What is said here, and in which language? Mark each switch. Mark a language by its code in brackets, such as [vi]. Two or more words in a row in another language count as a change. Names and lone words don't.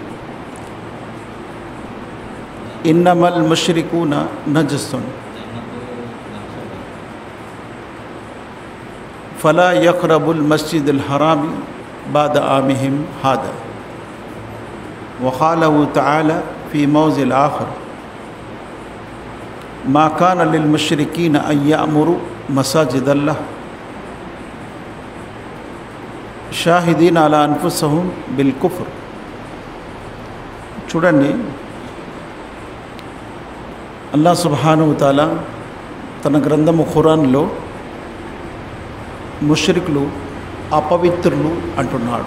[ar] إنما المشركون نجس فلا يقربوا المسجد الحرام بعد عامهم هذا وقال تعالى في موضع آخر ما كان للمشركين أن يعمروا مساجد الله شاهدين على أنفسهم بالكفر. [te] చూడండి, [ar] الله سبحانه وتعالى [te] తన గ్రంథము ఖురాన్లో ముష్రికులు అపవిత్రులు అంటున్నాడు.